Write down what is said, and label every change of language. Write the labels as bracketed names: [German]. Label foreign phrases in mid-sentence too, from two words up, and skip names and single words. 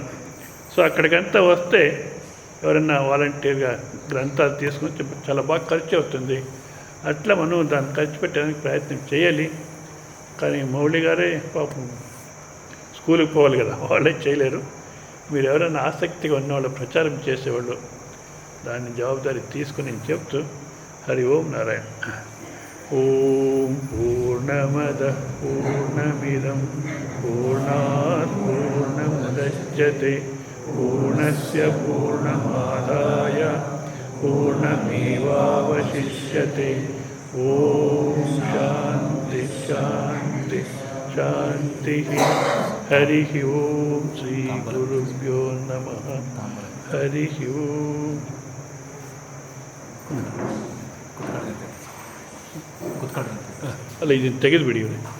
[Telugu] సో అక్కడికంతా వస్తే ఎవరైనా వాలంటీర్గా గ్రంథాలు తీసుకుని చాలా బాగా ఖర్చు అవుతుంది. అట్లా మనం దాన్ని ఖర్చు పెట్టడానికి ప్రయత్నం చేయాలి. కానీ మౌళి గారే పాపం స్కూల్కి పోవాలి కదా, వాళ్ళే చేయలేరు. మీరు ఎవరైనా ఆసక్తిగా ఉన్నవాళ్ళు, ప్రచారం చేసేవాళ్ళు దాన్ని జవాబుదారీ తీసుకుని చెప్తూ [Sanskrit] ಹರಿ ಓಂ ನಾರಾಯಣ. ಓಂ ಪೂರ್ಣಮದಃ ಪೂರ್ಣಮಿದಂ ಪೂರ್ಣಾತ್ ಪೂರ್ಣಮುದಚ್ಯತೆ ಪೂರ್ಣಸ್ಯ ಪೂರ್ಣಮಾದಾಯ ಪೂರ್ಣಮೇವಾವಶಿಷ್ಯತೆ. ಓಂ ಶಾಂತಿ ಶಾಂತಿ ಶಾಂತಿ. ಹರಿ ಓಂ ಶ್ರೀ ಗುರುಭ್ಯೋ ನಮಃ. ಹರಿ ಓಂ. [Kannada] ಅಲ್ಲ, ಇದನ್ನು ತೆಗೆದುಬಿಡಿ ಇವ್ರೆ.